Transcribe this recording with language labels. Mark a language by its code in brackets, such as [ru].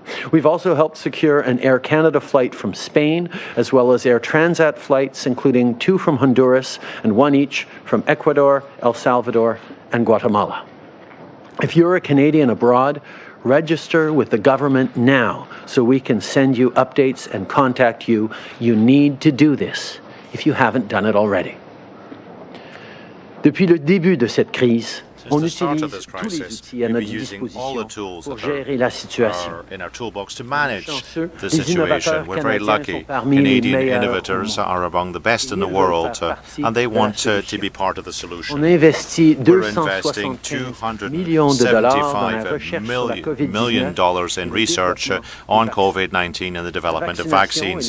[en] We've also helped secure an Air Canada flight from Spain, as well as Air Transat flights, including 2 from Honduras and 1 each from Ecuador, El Salvador, and Guatemala. If you're a Canadian abroad, register with the government now so we can send you updates and contact you. You need to do this if you haven't done it already. [fr] Depuis le début de cette crise, on utilise tous les outils à notre disposition pour gérer la situation. [en] In our toolbox to manage the situation. We're very lucky. Canadian innovators are among the best in the world, and they want to be part of the solution. We're investing $275 million in research on COVID-19 and the development of vaccines.